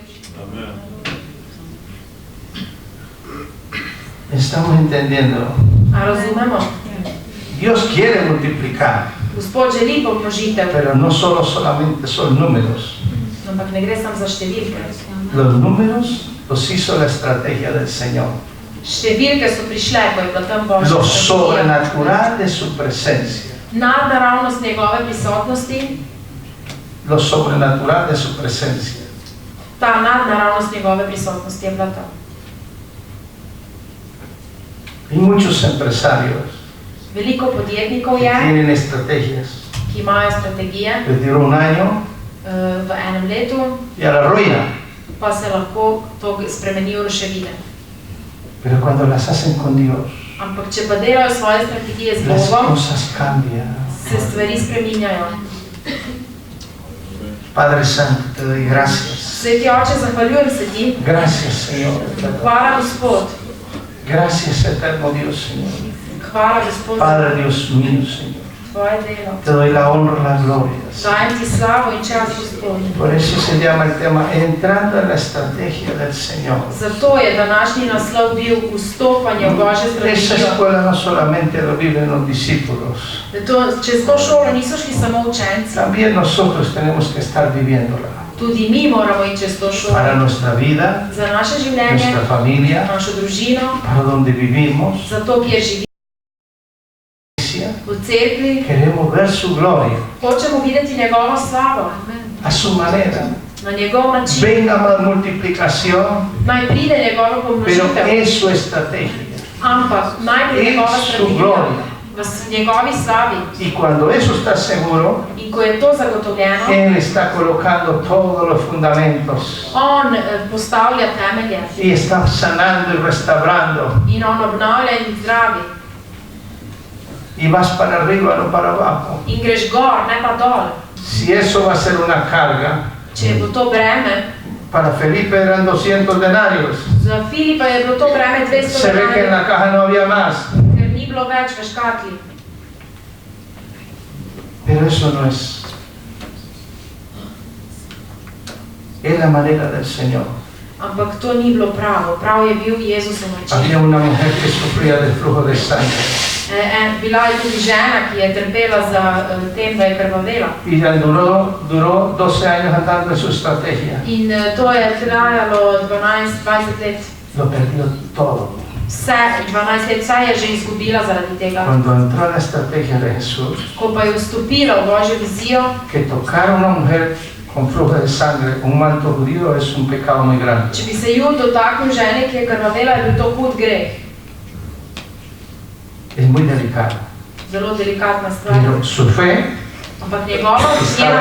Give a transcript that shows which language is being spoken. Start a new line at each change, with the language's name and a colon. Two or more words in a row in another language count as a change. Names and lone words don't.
Spanish: Estamos entendiendo.
Slovenian: A razumemo?
Spanish: Dios quiere multiplicar,
Slovenian: Gospod želi pomnožitev,
Spanish: pero no solamente son números.
Slovenian: ampak ne gre samo za številke.
Spanish: Los números los hizo la estrategia del Señor.
Slovenian: Številke so prišle, ko je bila tam Božja
Spanish: Lo
Slovenian: strategija.
Spanish: sobrenatural de su presencia.
Slovenian: Nadnaravnost njegove prisotnosti,
Spanish: Lo sobrenatural de su presencia.
Slovenian: ta nadnaravnost njegove prisotnosti je bila tam.
Spanish: Hay muchos empresarios
Slovenian: Veliko podjetnikov
Spanish: que
Slovenian: je,
Spanish: tienen estrategias.
Slovenian: ki imajo strategije
Spanish: Les dura un año
Slovenian: v enem letu,
Spanish: y a la ruina.
Slovenian: pa se lahko to spremeni v ruševine.
Spanish: Pero cuando las hacen con Dios,
Slovenian: Ampak če pa delajo svoje strategije z
Spanish: las
Slovenian: Bogom,
Spanish: cosas cambian.
Slovenian: se stvari spreminjajo.
Spanish: Padre Santo, te doy gracias.
Slovenian: Sveti Oče, zahvaljujem se ti.
Spanish: Gracias, Señor.
Slovenian: Hvala, Gospod.
Spanish: Gracias, eterno Dios, Señor.
Slovenian: Hvala, Gospod, za
Spanish: Padre Dios mío, Señor.
Slovenian: tvoje delo.
Spanish: Te doy la honra y la gloria.
Slovenian: Dajem ti slavo in čas, Gospod.
Spanish: Por eso se llama el tema Entrando en la estrategia del Señor.
Slovenian: Zato je današnji naslov bil vstopanje v Božjo
Spanish: Esa
Slovenian: strategijo.
Spanish: escuela no solamente lo viven los discípulos,
Slovenian: Čez to šolo niso šli samo učenci,
Spanish: también nosotros tenemos que estar viviéndola.
Slovenian: tudi mi moramo iti čez to
Spanish: Para
Slovenian: šolo.
Spanish: nuestra vida,
Slovenian: Za naše življenje,
Spanish: nuestra familia,
Slovenian: našo družino,
Spanish: para donde vivimos,
Slovenian: za to, kjer živi v cerkvi,
Spanish: queremos ver su gloria
Slovenian: hočemo videti njegovo slavo,
Spanish: a su manera.
Slovenian: na njegov način.
Spanish: Venga más multiplicación,
Slovenian: Naj pride njegova
Spanish: pero
Slovenian: pomnožitev,
Spanish: es su estrategia.
Slovenian: ampak najprej njegova
Spanish: Es su
Slovenian: strategija
Spanish: gloria.
Slovenian: v njegovi slavi.
Spanish: Y cuando eso está seguro,
Slovenian: In In ko je to zagotovljeno,
Spanish: Él está colocando todos los fundamentos
Slovenian: on postavlja temelje
Spanish: y está sanando y restaurando.
Slovenian: in on obnavlja in zdravi.
Spanish: Y vas para arriba, no para abajo.
Slovenian: In greš gor, ne pa dol.
Spanish: Si eso va a ser una carga,
Slovenian: Če bo to breme,
Spanish: para Felipe eran 200 denarios.
Slovenian: za Filipa je bilo to breme 200
Spanish: Se ve que en
Slovenian: denarjev,
Spanish: la caja no había más.
Slovenian: ker ni bilo več v škatli.
Spanish: Pero eso no es. Es la manera del Señor.
Slovenian: Ampak to ni bilo pravo. Prav je bil Jezusov način.
Spanish: Había una mujer que sufría de flujo de sangre.
Slovenian: Bila je tudi žena, ki je trpela za tem, da je krvavela.
Spanish: Y ya duró 12 años andando en su estrategia.
Slovenian: In to je trajalo 12-20 let.
Spanish: Lo perdió todo.
Slovenian: Vse, 12 let vse je že izgubila zaradi tega.
Spanish: Cuando entró en la estrategia de Jesús,
Slovenian: Ko pa je vstopila v Božjo vizijo,
Spanish: que tocar a una mujer con flujo de sangre, un manto judío, es un pecado muy grande.
Slovenian: če bi se ju dotaknil žene, ki je krvavela, je bil to hud greh.
Spanish: Es muy delicado.
Slovenian: Zelo delikatna stvar.
Spanish: Pero su fe
Slovenian: Ampak njena
Spanish: estaba en